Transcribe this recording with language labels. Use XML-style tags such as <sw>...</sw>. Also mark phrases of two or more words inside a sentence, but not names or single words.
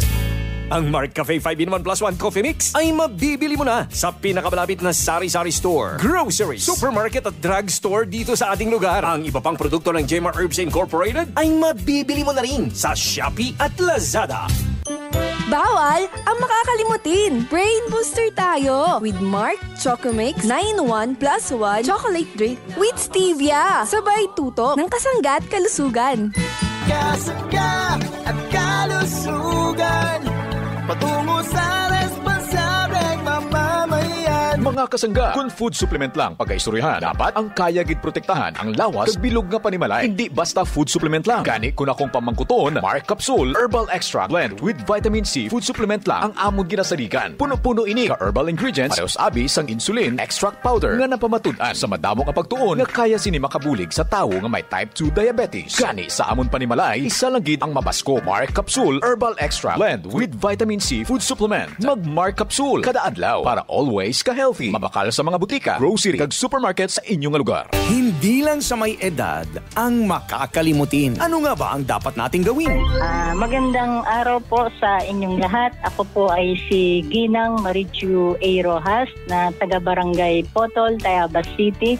<tl>Ang Mark Cafe 5-in-1 plus 1 coffee mix ay mabibili mo na sa pinakamalapit na sari-sari store, grocery, supermarket at drugstore dito sa ating lugar. Ang iba pang produkto ng Jmar Herbs Incorporated ay mabibili mo na rin sa Shopee at Lazada. Bawal ang makakalimutin.</tl> <en>Brain booster tayo with Mark Choco Mix 9-in-1 plus 1 chocolate drink with stevia.</en> <tl>Sabay tutok ng kasangga at kalusugan. Kasangga at kalusugan. Patungo sa responsableng mamamayan.</tl> <hil>Mga kasangga, kung</hil> <en>food supplement</en> <hil>lang pag-aistoryahan, dapat ang kaya gid protektahan ang lawas kag bilog nga panimalay. Hindi basta</hil> <en>food supplement</en> <hil>lang. Gani kun akong pamangkuton, Mark Capsule Herbal Extract Blend with Vitamin C</hil> <en>food supplement</en> <hil>lang ang amon ginasaligan. Puno-puno ini ka</hil> <en>herbal ingredients,</en> <hil>parehos abi sang</hil> <en>insulin extract powder</en> <hil>nga napamatud-an sa madamo nga pagtuon nga kaya sini makabulig sa tawo nga may</hil> <en>type 2 diabetes.</en> <hil>Gani sa amon panimalay, isa lang gid ang mabasko. Mark Capsule Herbal Extract Blend with Vitamin C</hil> <en>food supplement.</en> <hil>Mag Mark Capsule kada adlaw para always ka-healthy. Mabakal sa mga butika, grocery kag supermarket sa inyong lugar.</hil> <tl>Hindi lang sa may edad ang makakalimutin. Ano nga ba ang dapat nating gawin? Magandang araw po sa inyong lahat. Ako po ay si Ginang Marichu A. Rojas na taga-barangay Potol, Tayabas City.</tl>